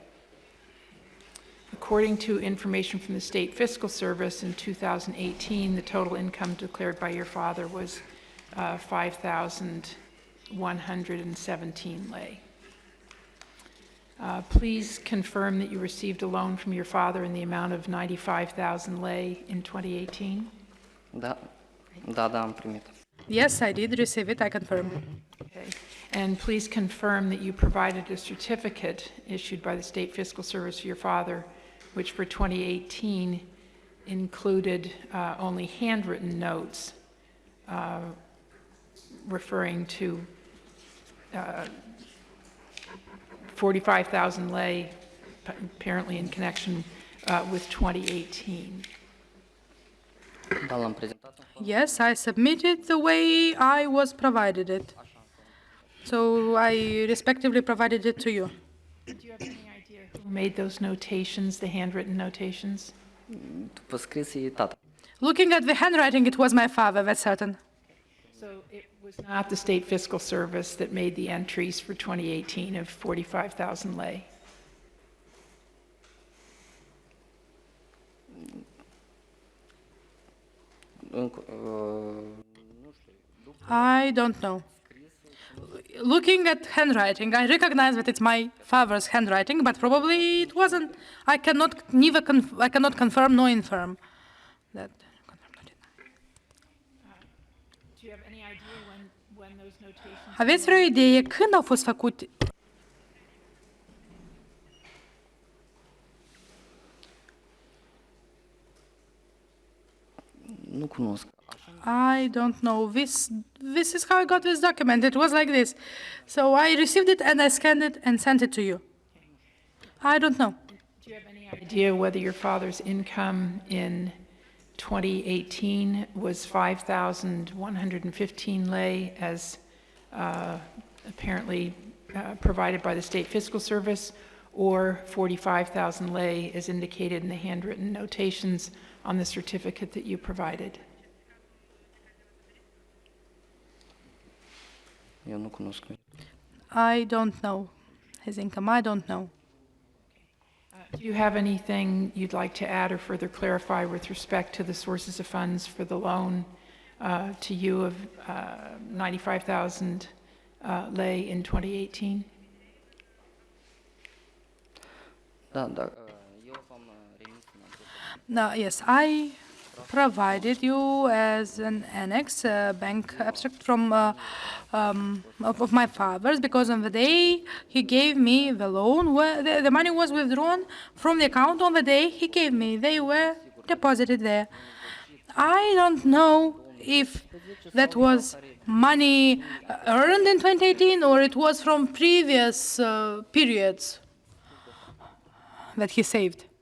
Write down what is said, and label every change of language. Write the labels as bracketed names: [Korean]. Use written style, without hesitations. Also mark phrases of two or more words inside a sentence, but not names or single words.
[English] According to information from the State Fiscal Service in 2018, the total income declared by your father was 5,117 lei. Please confirm that you received a loan from your father in the amount of 95,000 lei in 2018? [Romanian] Da, am primit. [English] Yes, I did receive it. I confirm. Okay. And please confirm that you provided a certificate issued by the State Fiscal Service to your father, which for 2018 included only handwritten notes referring to 45,000 lei, apparently in connection with 2018. [Romanian] Da, l-am prezentat. [English] Yes, I submitted the way I was provided it. So I respectively provided it to you. Do you have any idea who made those notations, the handwritten notations? [Romanian] După scris e tata. [English] Looking at the handwriting, it was my father, that's certain. So it was not the State Fiscal Service that made the entries for 2018 of 45,000 lei? I don't know. Looking at handwriting, I recognize that it's my father's handwriting, but probably it wasn't. I cannot confirm nor infirm that. Do you have any idea when those notations? [Romanian] Aveți vreo idee când au fost făcute? Nu cunosc. [English] I don't know. This is how I got this document. It was like this. So I received it and I scanned it and sent it to you. I don't know. Do you have any idea whether your father's income in 2018 was 5,115 lei as apparently provided by the State Fiscal Service, or 45,000 lei as indicated in the handwritten notations on the certificate that you provided? [Romanian] Eu nu cunosc. [English] I don't know his income. I don't know. Do you have anything you'd like to add or further clarify with respect to the sources of funds for the loan to you of 95,000 lei in 2018? [Romanian] Da, da, eu v-am remis în acest [English] No, yes, I provided you as an annex bank abstract from of my father's, because on the day he gave me the loan, where the money was withdrawn from the account on the day he gave me. They were deposited there. I don't know if that was money earned in 2018 or it was from previous periods that he saved.